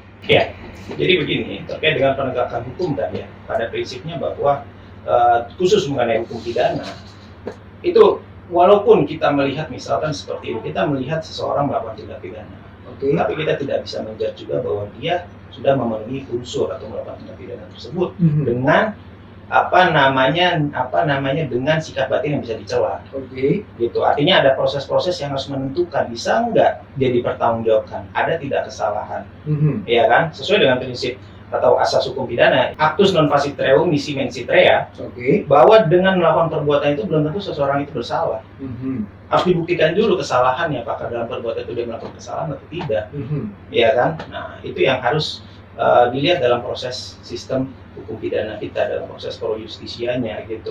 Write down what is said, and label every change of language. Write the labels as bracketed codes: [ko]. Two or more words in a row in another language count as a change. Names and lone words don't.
[id] Ya, jadi begini, terkait dengan penegakan hukum tadi ya, pada prinsipnya bahwa khusus mengenai hukum pidana, itu walaupun kita melihat misalkan seperti ini, kita melihat seseorang melakukan tindak pidana, tapi kita tidak bisa menjudge juga bahwa dia sudah memenuhi unsur atau melakukan tindak pidana tersebut dengan apa namanya dengan sikap batin yang bisa dicela. Gitu. Artinya ada proses-proses yang harus menentukan bisa enggak dia dipertanggungjawabkan, ada tidak kesalahan, ya kan? Sesuai dengan prinsip atau asas hukum pidana, [la] actus non facit reum nisi mensit rea, [id] bahwa dengan melakukan perbuatan itu belum tentu seseorang itu bersalah. Harus dibuktikan dulu kesalahannya, apakah dalam perbuatan itu dia melakukan kesalahan atau tidak, ya kan? Nah, itu yang harus dilihat dalam proses sistem hukum pidana kita, dalam proses [la] pro justisianya [id] gitu.